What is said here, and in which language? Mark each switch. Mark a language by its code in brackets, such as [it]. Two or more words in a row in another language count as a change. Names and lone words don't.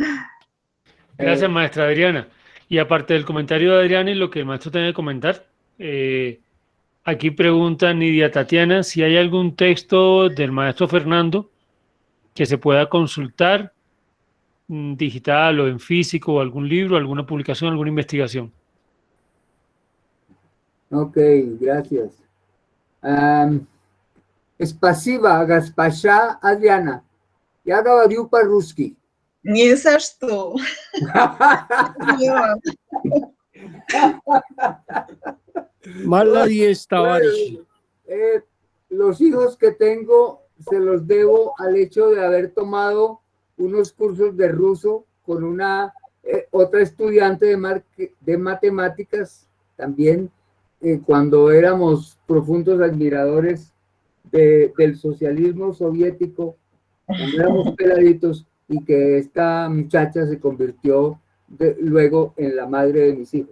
[es] Gracias, maestra Adriana. Y aparte del comentario de Adriana y lo que el maestro tiene que comentar, aquí pregunta Nidia Tatiana si hay algún texto del maestro Fernando que se pueda consultar digital o en físico, o algún libro, alguna publicación, alguna investigación. Ok, gracias. [ru] Спасибо, госпожа, Adriana. Я говорю по-русски. Не за что. Mala 10, товарищи. [es] Los hijos que tengo se los debo al hecho de haber tomado unos cursos de ruso con una otra estudiante de matemáticas también, cuando éramos profundos admiradores del socialismo soviético, cuando éramos peladitos, y que esta muchacha se convirtió luego en la madre de mis hijos.